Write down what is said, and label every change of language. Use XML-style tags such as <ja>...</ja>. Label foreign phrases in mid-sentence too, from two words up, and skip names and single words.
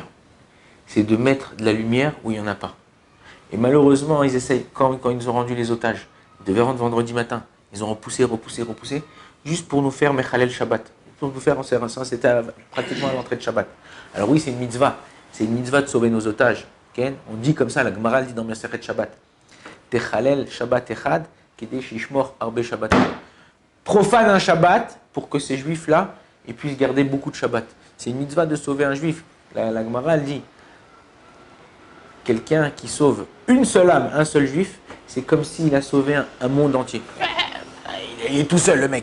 <fr>C'est de mettre de la lumière où il n'y en a pas. Et malheureusement, ils essayent, quand ils nous ont rendu les otages, ils devaient rentrer vendredi matin, ils ont repoussé, juste pour nous faire</fr> <he>מחלל שבת.</he> <fr>Pour nous faire, c'était pratiquement à l'entrée de Shabbat. Alors oui, c'est une mitzvah. C'est une mitzvah de sauver nos otages. Okay? On dit comme ça, la Gemara dit dans Masechet Shabbat.</fr> <he>תחלל שבת אחד כדי שישמור הרבה שבת.</he> <fr>Profane un Shabbat pour que ces juifs-là ils puissent garder beaucoup de Shabbat. C'est une mitzvah de sauver un juif. La Gemara elle dit quelqu'un qui sauve une seule âme, un seul juif, C'est comme s'il a sauvé un monde entier. Il est tout seul, le mec.</fr>